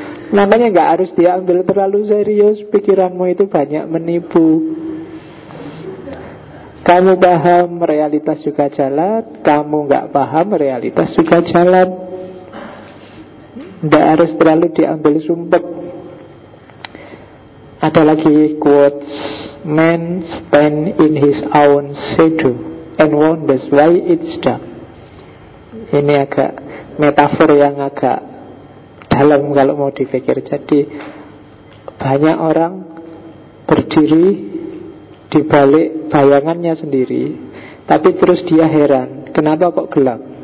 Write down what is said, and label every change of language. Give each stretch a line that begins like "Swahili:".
Indonesian: Namanya tidak harus diambil terlalu serius. Pikiranmu itu banyak menipu. Kamu paham realitas juga jalan. Kamu tidak paham realitas juga jalan. Tidak harus terlalu diambil sumpek. Ada lagi quotes.
English: Man stand in his own shadow and wonders why it's dark.
Indonesian: Ini agak metafor yang agak dalam kalau mau dipikir. Jadi banyak orang berdiri di balik bayangannya sendiri, tapi terus dia heran, kenapa kok gelap?